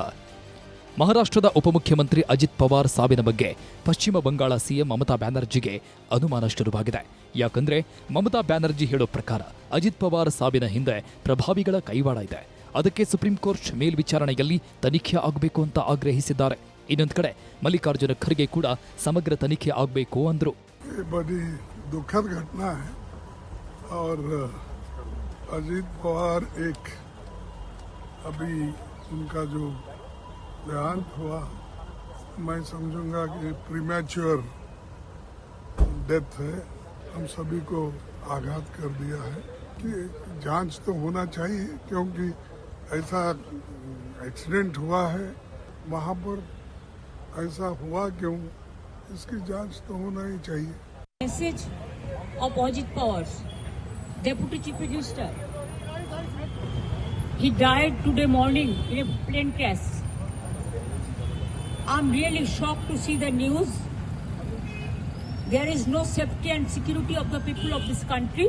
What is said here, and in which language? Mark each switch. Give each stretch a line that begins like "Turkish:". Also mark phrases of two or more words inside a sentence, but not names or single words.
Kannada: ಮಹಾರಾಷ್ಟ್ರದ ಉಪಮುಖ್ಯಮಂತ್ರಿ ಅಜಿತ್ ಪವಾರ್ ಸಾವಿನ ಬಗ್ಗೆ ಪಶ್ಚಿಮ ಬಂಗಾಳ ಸಿಎಂ ಮಮತಾ ಬ್ಯಾನರ್ಜಿಗೆ ಅನುಮಾನ ಶುರುವಾಗಿದೆ. ಯಾಕಂದ್ರೆ ಮಮತಾ ಬ್ಯಾನರ್ಜಿ ಹೇಳೋ ಪ್ರಕಾರ ಅಜಿತ್ ಪವಾರ್ ಸಾವಿನ ಹಿಂದೆ ಪ್ರಭಾವಿಗಳ ಕೈವಾಡ ಇದೆ. ಅದಕ್ಕೆ ಸುಪ್ರೀಂ ಕೋರ್ಟ್ ಮೇಲ್ವಿಚಾರಣೆಯಲ್ಲಿ ತನಿಖೆ ಆಗಬೇಕು ಅಂತ ಆಗ್ರಹಿಸಿದ್ದಾರೆ. ಇನ್ನೊಂದು ಕಡೆ ಮಲ್ಲಿಕಾರ್ಜುನ ಖರ್ಗೆ ಕೂಡ ಸಮಗ್ರ ತನಿಖೆ ಆಗಬೇಕು ಅಂದ್ರು.
Hindi: दुखद घटना है और अजीत पवार एक अभी उनका जो देहांत हुआ, मैं समझूंगा कि
English: premature death
Hindi: है. हम सभी को आघात कर दिया है कि जांच तो होना चाहिए, क्योंकि ऐसा एक्सीडेंट हुआ है, वहाँ पर ऐसा हुआ क्यों, इसकी जांच तो होना ही चाहिए.
English: Message of Ajit Pawar, Deputy Chief Minister. He died today morning in a plane crash. I'm really shocked to see the news. There is no safety and security of the people of this country.